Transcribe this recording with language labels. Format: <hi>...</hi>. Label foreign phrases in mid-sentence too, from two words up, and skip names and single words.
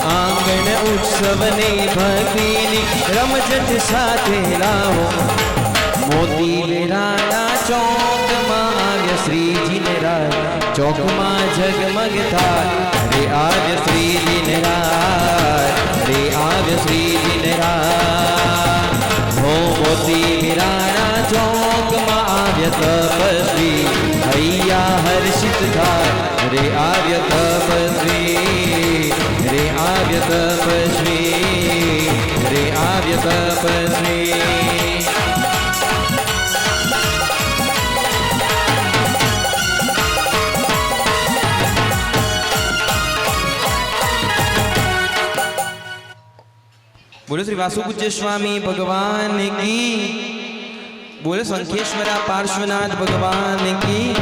<gu>આંગણ ઉત્સવને ભક્તિની રમઝટ સાથે લાવો। મોતી વેરાણા ચોકમાં આવ્યા શ્રીજી ને રાય, ચોકમાં જગમગ થાય, રે આવ્યા શ્રીજી ને રાય, રે આવ્યા શ્રીજી ને રાય। હો મોતી વેરાણા ચોકમાં આવ્યા તપસ્વી, હૈયા હર્ષિત થાય, રે આવ્યા તપસ્વી, રે આવ્યા તપસ્વી, રે આવ્યા તપસ્વી।</gu> <hi>बोले श्री वासुपूज्य स्वामी भगवान की, बोले संखेश्वरा पार्श्वनाथ भगवान की।</hi>